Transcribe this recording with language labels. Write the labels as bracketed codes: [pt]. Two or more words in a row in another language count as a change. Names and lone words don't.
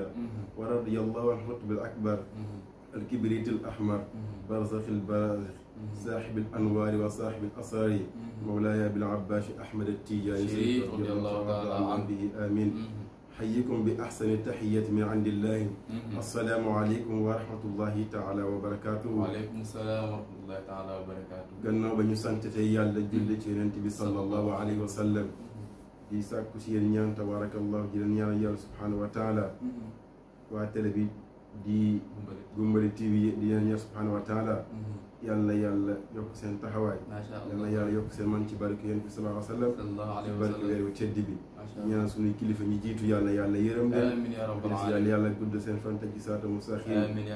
[ar] ورضي الله عن القطب الأكبر الكبريت الأحمر برزخ البرازخ صاحب الأنوار وصاحب الأسرار مولاي بالعباس أحمد التيجاني رضي الله تعالى عنه آمين. حيكم بأحسن التحيات من عند الله. السلام عليكم ورحمة الله تعالى وبركاته. وعليكم السلام ورحمة الله تعالى وبركاته. [wo] gannaaw ba ñu sant tey yàlla julli ci Yonent bi [ar] صلى الله عليه وسلم [wo] di sàkku si yéen ñaan tabarakallahu di leen ñaanal yàlla [ar] سبحانه وتعالى. [wo] waa télé bi di Goumbali TV di leen ñaan [ar] سبحانه وتعالى [wo] yàlla yokk seen taxawaay yàlla yokk seen man ci barke Yonent bi [ar] صلى الله عليه وسلم [wo] ci barke weer wu tedd bi ñaan suñuy kilifa ñi jiitu yàlla yërëm leen yàlla gudd seen fan ci saata mustaqiim